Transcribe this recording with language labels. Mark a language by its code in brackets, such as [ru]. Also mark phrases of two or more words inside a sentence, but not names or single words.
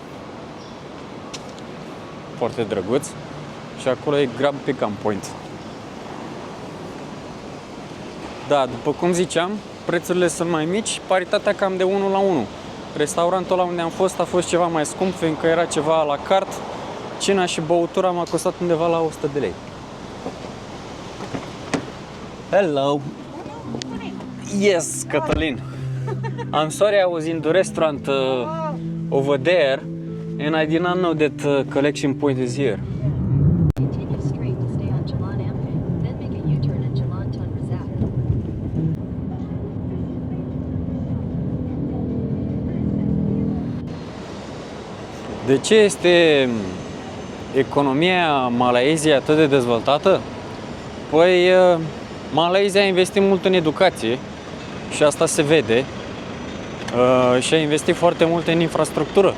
[ro] Foarte drăguț. Și acolo e Grab Pick-up Point. Da, după cum ziceam, prețurile sunt mai mici, paritatea cam de 1 la 1. Restaurantul ăla unde am fost a fost ceva mai scump, fiindcă era ceva la carte. Cina și băutura m-a costat undeva la 100 de lei. [en] Hello! Yes, Cătălin! I'm sorry I was in the restaurant over there and I did not know that collection point is here. Continue straight to stay on Jalan Ampeg, then make a U-turn at Jalan Tun Razak. [ro] De ce este economia Malaysiei atât de dezvoltată? Păi, Malaysia a investit mult în educație și asta se vede și a investit foarte mult în infrastructură.